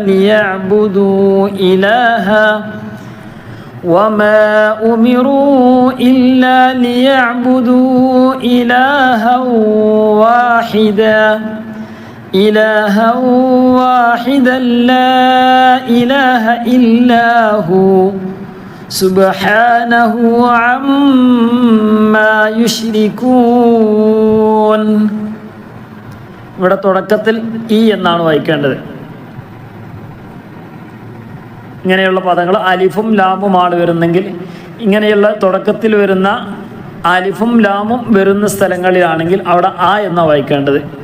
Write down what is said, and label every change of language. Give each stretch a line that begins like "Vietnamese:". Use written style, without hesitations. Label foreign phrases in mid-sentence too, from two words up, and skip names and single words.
Arabic: ليعبدوا إلها واحدا لا إله إلا هو سبحانه عما يشركون.
Malayalam: ഇവിടെ തുടക്കത്തിൽ ഈ എന്നാണ് വായിക്കേണ്ടത്. ഇങ്ങനെയുള്ള പദങ്ങൾ അലിഫും ലാമുമാണ് വരുന്നെങ്കിൽ, ഇങ്ങനെയുള്ള തുടക്കത്തിൽ വരുന്ന അലിഫും ലാമും വരുന്ന സ്ഥലങ്ങളിലാണെങ്കിൽ അവിടെ ആ എന്നാണ് വായിക്കേണ്ടത്.